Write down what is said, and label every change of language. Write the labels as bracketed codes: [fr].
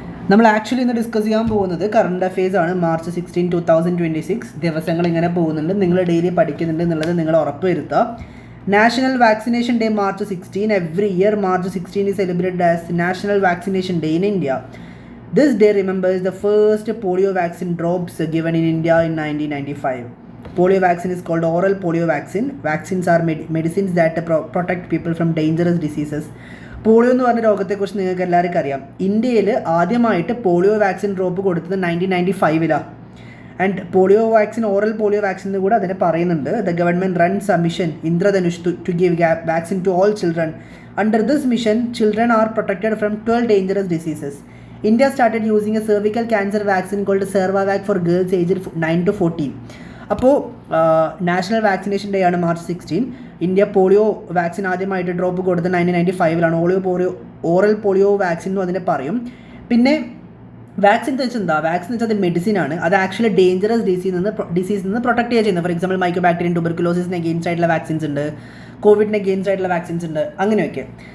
[ml] നമ്മൾ ആക്ച്വലി ഇന്ന് ഡിസ്കസ് ചെയ്യാൻ പോകുന്നത് കറണ്ട് അഫയേഴ്സ് ആണ്. മാർച്ച് 16, 2026 ദിവസങ്ങൾ ഇങ്ങനെ പോകുന്നുണ്ട്, നിങ്ങൾ ഡെയിലി പഠിക്കുന്നുണ്ട് എന്നുള്ളത് നിങ്ങൾ ഉറപ്പുവരുത്തുക. [en] National vaccination day March 16. Every year March 16 is celebrated as National Vaccination Day in India. This day remembers the first polio vaccine drops given in India in 1995. Polio vaccine is called oral polio vaccine. Vaccines are medicines that protect people from dangerous diseases. [ml] Polio എന്ന് പറഞ്ഞ രോഗത്തെക്കുറിച്ച് നിങ്ങൾക്ക് എല്ലാവർക്കും അറിയാം. ഇന്ത്യയിൽ ആദ്യമായിട്ട് polio vaccine drop കൊടുത്തത് 1995 and polio vaccine oral polio vaccine എന്ന് കൂടെ അതിനെ പറയുന്നുണ്ട്. [en] The government runs a mission Indradhanush to give vaccine to all children. Under this mission children are protected from 12 dangerous diseases. India started using a cervical cancer vaccine called Cervavac for girls aged 9 to 14. [ml] അപ്പോൾ national vaccination day ആണ് March 16. India polio vaccine ആദ്യമായിട്ട് drop കൊടുത്തത് 1995 oral polio vaccine എന്നും അതിനെ പറയും. പിന്നെ vaccine എന്ന് വെച്ചാൽ എന്താ? വാക്സിൻ എന്ന് വെച്ചാൽ അത് മെഡിസിൻ ആണ്. അത് ആക്ച്വലി ഡേഞ്ചറസ് ഡിസീസിൽ നിന്ന് പ്രൊട്ടക്ട് ചെയ്യുക ചെയ്യുന്നത്. ഫോർ എക്സാമ്പിൾ മൈക്രോബാക്ടീരിയൻ ട്യൂബർക്കുലോസിസിന് അഗെയിൻസ്റ്റ് ആയിട്ടുള്ള വാക്സിൻസ് ഉണ്ട്, കോവിഡിന് അഗെയിൻസ്റ്റ് ആയിട്ടുള്ള വാക്സിൻസ് ഉണ്ട്, അങ്ങനെയൊക്കെ.